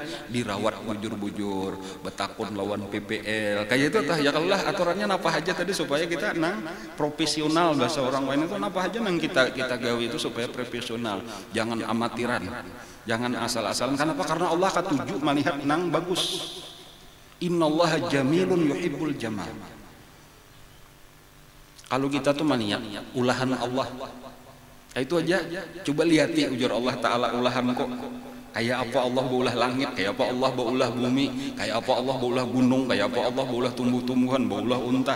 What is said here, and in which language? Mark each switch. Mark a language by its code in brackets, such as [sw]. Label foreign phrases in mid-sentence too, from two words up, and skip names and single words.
[bjn] Dirawat bujur-bujur, betakun lawan PPL. Kayak itu tah ya Allah aturannya napa aja tadi supaya kita nang profesional, bahasa orang lain itu napa aja nang kita gawe itu supaya profesional. Jangan amatiran. Jangan asal-asalan. Kenapa? Karena Allah katuju melihat nang bagus. [ar] إن الله جميل يحب الجمال. [bjn] Kalau kita tuh maniak ulahan Allah, itu aja. Coba lihat ya ujar Allah Ta'ala ulahan kok. Kayak apa Allah baulah langit, kayak apa Allah baulah bumi, kayak apa Allah baulah gunung, kayak apa Allah baulah tumbuh-tumbuhan, baulah unta.